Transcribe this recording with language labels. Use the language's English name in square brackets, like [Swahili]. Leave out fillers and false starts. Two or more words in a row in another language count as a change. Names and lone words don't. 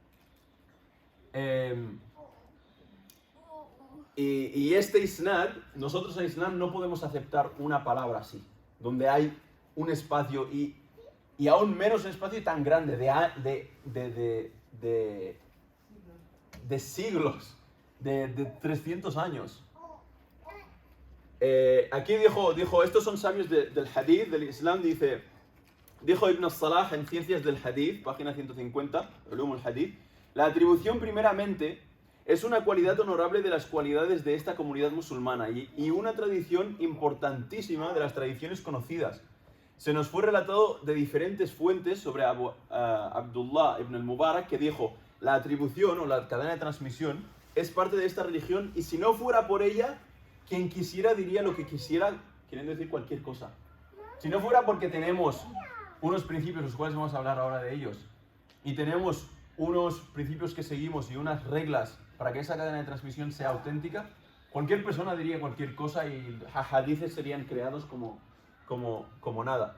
[Spanish] Y este isnad, nosotros en Islam no podemos aceptar una palabra así, donde hay un espacio y y aún menos un espacio tan grande, de siglos, de 300 años. Aquí dijo, estos son sabios del hadith, del islam, dijo Ibn Salah en Ciencias del Hadith, página 150, Ulum al-Hadith, la atribución primeramente es una cualidad honorable de las cualidades de esta comunidad musulmana y una tradición importantísima de las tradiciones conocidas. Se nos fue relatado de diferentes fuentes sobre Abdullah ibn al-Mubarak que dijo, la atribución o la cadena de transmisión es parte de esta religión y si no fuera por ella, quien quisiera diría lo que quisiera, queriendo decir cualquier cosa. Si no fuera porque tenemos unos principios, los cuales vamos a hablar ahora de ellos, y tenemos unos principios que seguimos y unas reglas para que esa cadena de transmisión sea auténtica, cualquier persona diría cualquier cosa y hadices serían creados como nada.